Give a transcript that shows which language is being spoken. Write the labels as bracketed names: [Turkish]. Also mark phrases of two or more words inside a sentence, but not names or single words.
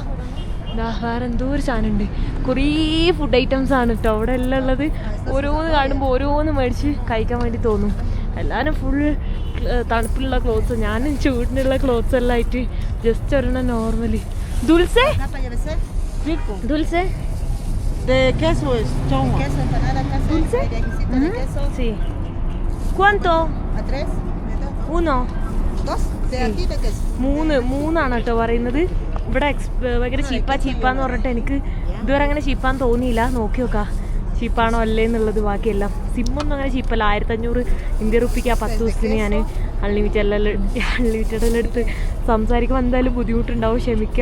[Malayalam] വേറെ എന്തോ ഒരു സാധനം ഉണ്ട്, കുറേ [English] food items [Malayalam] ആണ് കേട്ടോ അവിടെ എല്ലാം ഉള്ളത്. ഓരോന്ന് കാണുമ്പോൾ ഓരോന്ന് മേടിച്ച് കഴിക്കാൻ വേണ്ടി തോന്നും. എല്ലാവരും ഫുൾ തണുപ്പിലുള്ള ക്ലോത്ത്സ്, ഞാൻ ചൂടിനുള്ള ക്ലോത്ത്സ് എല്ലാം ആയിട്ട് ജസ്റ്റ് ഒരെണ്ണം നോർമലി. [Spanish] dulce dulce De queso es chongo. Queso, empanada casera, ¿Dulce? requisito de queso. sí. ¿Cuánto? ¿A 3? uno. 2 de aquí de queso. [Malayalam] മൂന്നാണ് കേട്ടോ പറയുന്നത്. ഇവിടെ ഭയങ്കര ചീപ്പാന്ന് പറഞ്ഞിട്ട് എനിക്ക് ഇതുവരെ അങ്ങനെ ചീപ്പാന്ന് തോന്നിയില്ല. നോക്കി നോക്കാം ചീപ്പാണോ അല്ലേ എന്നുള്ളത്. ബാക്കിയെല്ലാം സിമ്മൊന്നും അങ്ങനെ ചീപ്പല്ല. 1500 ഇന്ത്യൻ റുപ്പിക്ക് ആ 10 ദിവസത്തിന് ഞാൻ അൺലിമിറ്റഡ് എടുത്ത് സംസാരിക്കുമ്പോൾ എന്തായാലും ബുദ്ധിമുട്ടുണ്ടാവും, ക്ഷമിക്കുക.